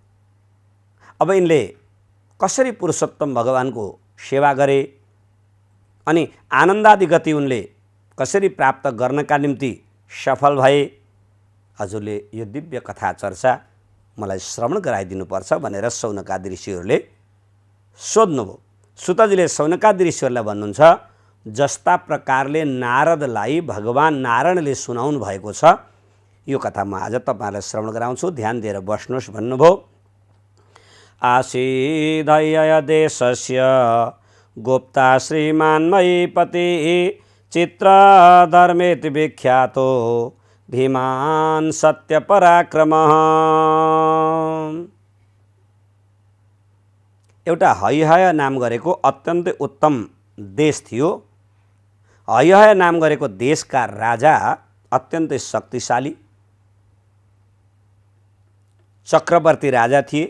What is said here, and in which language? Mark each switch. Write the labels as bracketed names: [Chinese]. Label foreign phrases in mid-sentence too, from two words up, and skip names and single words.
[Nepali] अब यिनले कसरी पुरुषोत्तम भगवानको सेवा गरे अनि आनन्दादि गति उनले कसरी प्राप्त गर्नका निम्ति सफल भए, हजुरले यो दिव्य कथा चर्चा मलाई श्रवण गराइदिनुपर्छ भनेर शौनकादि ऋषिहरूले सोध्नुभयो। सुतजीले सौनकादि ऋषिहरूलाई भन्नुहुन्छ, जस्ता प्रकारले नारदलाई भगवान नारायणले सुनाउनु भएको छ यो कथा म आज तपाईँहरूलाई श्रवण गराउँछु, ध्यान दिएर बस्नुहोस् भन्नुभयो। [Sanskrit] आसीदय देशस्य गोप्ता श्रीमान् महीपति चित्रधर्मेति विख्यातो धीमान् सत्यपराक्रमः। [Nepali] एउटा हैहय नाम गरेको अत्यन्तै उत्तम देश थियो। हैहय नाम गरेको देशका राजा अत्यन्तै शक्तिशाली चक्रवर्ती राजा थिए।